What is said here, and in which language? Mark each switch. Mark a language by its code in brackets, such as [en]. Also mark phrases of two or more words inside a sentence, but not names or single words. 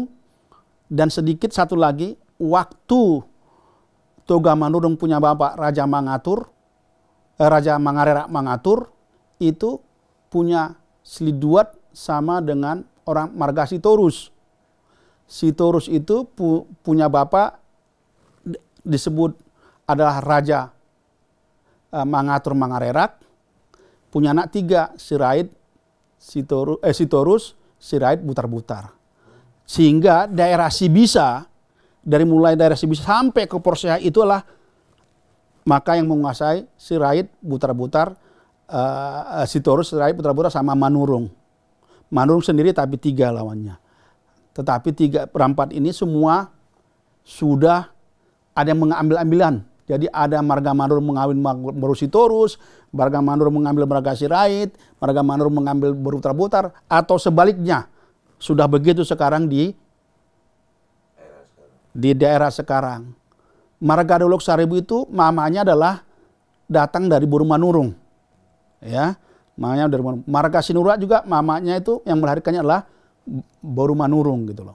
[id] Dan sedikit satu lagi, waktu Toga Manurung punya bapak Raja Mangatur, Raja Mangarerak Mangatur, itu punya seliduat sama dengan orang Marga Sitorus. Sitorus itu punya bapak disebut adalah Raja Mangatur Mangarerak, punya anak 3, Sirait, Sitorus, Sirait, Butar-Butar. Sehingga daerah Sibisa, dari mulai daerah Sibisa sampai ke Porsea itulah maka yang menguasai Sirait, Butar-Butar, Sitorus, Sirait, Butar-Butar sama Manurung. Manurung sendiri tapi 3 lawannya. Tetapi 3/4 ini semua sudah ada yang mengambil-ambilan. Jadi ada Marga Manurung mengambil Boru Sitorus, Marga Manurung mengambil Marga Sirait, Marga Manurung mengambil Boru Butar-Butar, atau sebaliknya. Sudah begitu sekarang di daerah sekarang. Marga Dolok Saribu itu mamanya adalah datang dari Boru Manurung. Ya, mamanya dari Manurung. Marga Sinura juga mamanya itu yang melahirkannya adalah Boru Manurung gitu loh.